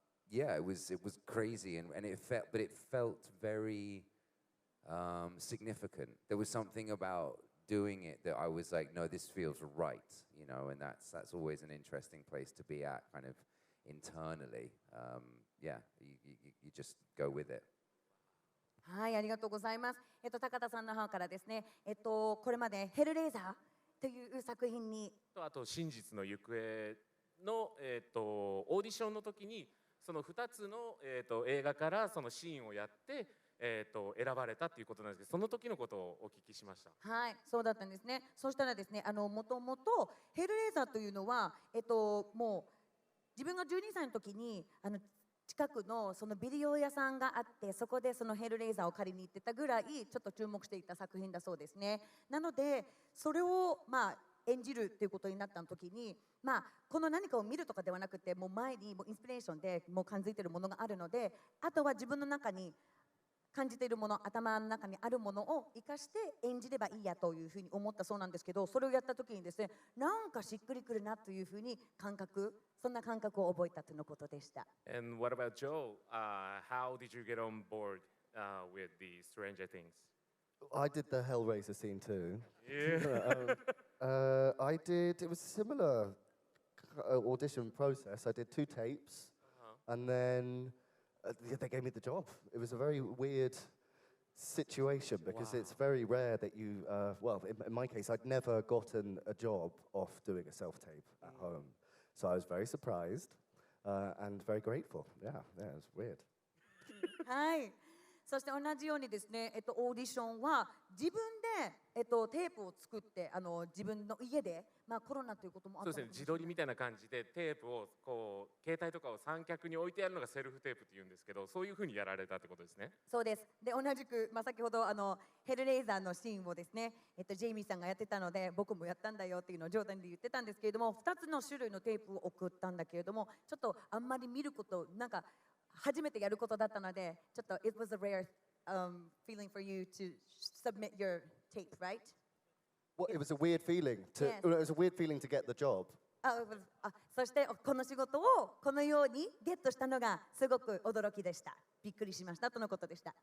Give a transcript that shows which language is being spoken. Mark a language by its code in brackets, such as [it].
[en] Yeah, it was crazy, and it felt very significant. There was something about doing it that I was like, no, this feels right, you know, and that's always an interesting place to be at, kind of internally. Yeah, you just go with it. [ja] はい、ありがとうございます。高田さんの方からですね、これまでヘルレーザーという作品にあと真実の行方の、オーディションの時にその2つの、映画からそのシーンをやって、選ばれたということなんですけど、その時のことをお聞きしました。はい、そうだったんですね。そしたらですね、もともとヘルレーザーというのは、もう自分が12歳の時に近くのそのビデオ屋さんがあって、そこでそのヘルレーザーを借りに行ってたぐらいちょっと注目していた作品だそうですね。なのでそれを演じるっていうことになった時に、この何かを見るとかではなくて、もう前にもうインスピレーションでもう感じているものがあるので、あとは自分の中に感じているもの、頭の中にあるものを生かして演じればいいやというふうに思ったそうなんですけど、それをやった時にですね、なんかしっくりくるなというふうにそんな感覚を覚えたとのことでした。 [en] And what about Joe? How did you get on board with the Stranger Things? I did the Hellraiser scene too. Yeah. I did, it was a similar audition process. I did 2 tapes, and then they gave me the job. It was a very weird situation because it's very rare that you, well, in my case, I'd never gotten a job off doing a self-tape at home. So I was very surprised and very grateful. Yeah, it was weird. [ja] はい。そして同じようにですね、オーディションは自分で、テープを作って自分の家で、コロナということもあったそうですね、自撮りみたいな感じでテープをこう携帯とかを三脚に置いてやるのがセルフテープって言うんですけど、そういうふうにやられたってことですね。そうです。で同じく、先ほどヘルレイザーのシーンをですね、ジェイミーさんがやってたので僕もやったんだよっていうのを冗談で言ってたんですけれども、2つの種類のテープを送ったんだけれども、ちょっとあんまり見ることなんか初めてやることだったので、ちょっと [en] it was a rare feeling for you to submit your tape, right? Well, it was a weird feeling to. Yes. It was a weird feeling to get the job. [ja] そしてこの仕事をこのようにゲットしたのがすごく驚きでした。びっくりしましたとのことでした。